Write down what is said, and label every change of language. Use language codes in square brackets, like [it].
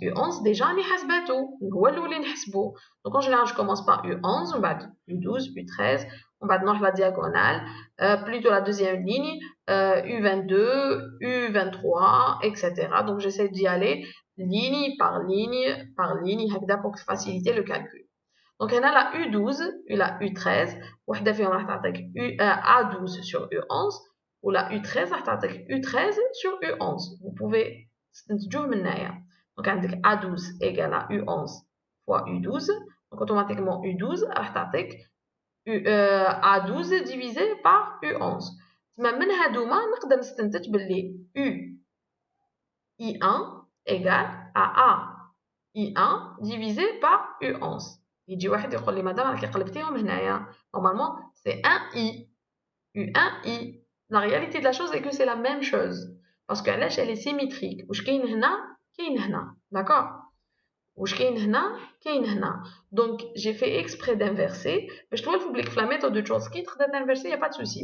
[fr] U11 déjà on est donc en général je commence par U11, U12, U13, on va dans la diagonale, plutôt la deuxième ligne, U22, U23, etc. Donc j'essaie d'y aller ligne par ligne pour faciliter le calcul. Donc on a la U12 et la U13, A12 sur U11 ou la U13 [ar] راح تعطيك [fr] U13 sur U11. Vous pouvez [ar] تستنتجوه من هنايا. [fr] Donc [ar] عندك [fr] A12 égale à U11 fois U12. Donc automatiquement U12 [ar] راح تعطيك [fr] A12 divisé par U11. [ar] تسمى من هادوما نقدر نستنتج باللي U I1 [fr] égale à [ar] A I1 [fr] divisé par [ar] U11. يجي واحد يقول لي مدام راكي قلبتيهم هنايا. [fr] Normalement c'est 1I U1I. La réalité de la chose est que c'est la même chose. Parce que علاش elle est symétrique. [ar] واش كاين هنا كاين هنا. D'accord. واش كاين هنا كاين هنا. [fr] Donc j'ai fait exprès d'inverser [ar] باش تولفوا بليك في [fr] la méthode de Chomsky [ar] تقدر تنفرسي, [fr] y a pas de souci.